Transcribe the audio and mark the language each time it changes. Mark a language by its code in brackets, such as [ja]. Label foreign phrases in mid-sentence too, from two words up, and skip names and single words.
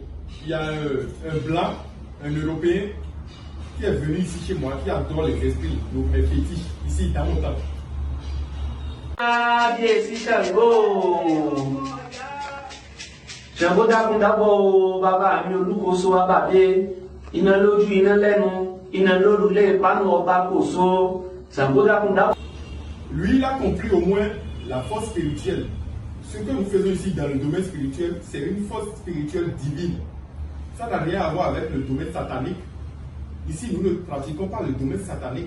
[fr] Il y a un blanc, un Européen, qui est venu ici chez moi, qui adore les esprits, mes fétiches, ici dans mon temps. Ah, bien, si Shango. [yo] Shango d'abo, baba, mi olukoso ababe. Iná lójú, iná lẹ́nu, iná lórúlé, panu ọba koso. Shango d'abo. [fr] Lui, il a compris au moins la force spirituelle. Ce que nous faisons ici dans le domaine spirituel, c'est une force spirituelle divine. Ça n'a rien à voir avec le domaine satanique. Ici, nous ne pratiquons pas le domaine satanique.